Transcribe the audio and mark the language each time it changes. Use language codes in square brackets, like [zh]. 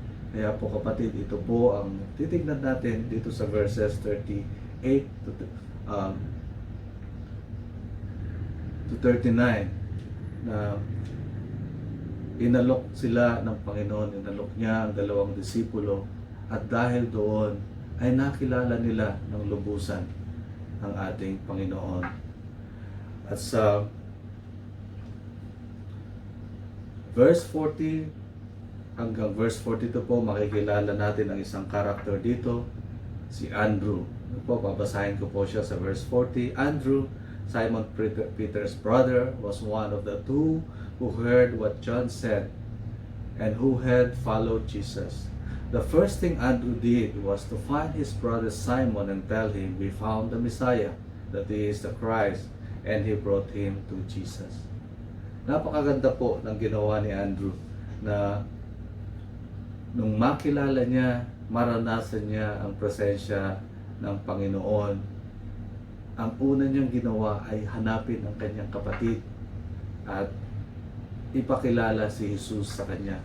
[tl] Kaya po kapatid, ito po ang titignan natin dito sa verses 38 to 39 na inalok sila ng Panginoon, inalok niya ang dalawang disipulo at dahil doon ay nakilala nila ng lubusan ang ating Panginoon. At sa verse 40 hanggang verse 42 po, makikilala natin ang isang karakter dito, si Andrew. Babasahin ko po siya sa verse 40. [en] Andrew, Simon Peter's brother, was one of the two who heard what John said and who had followed Jesus. The first thing Andrew did was to find his brother Simon and tell him, "We found the Messiah, that he is the Christ," and he brought him to Jesus. [tl] Napakaganda po ng ginawa ni Andrew na nung makilala niya, maranasan niya ang presensya ng Panginoon, ang una niyang ginawa ay hanapin ang kanyang kapatid at ipakilala si Jesus sa kanya.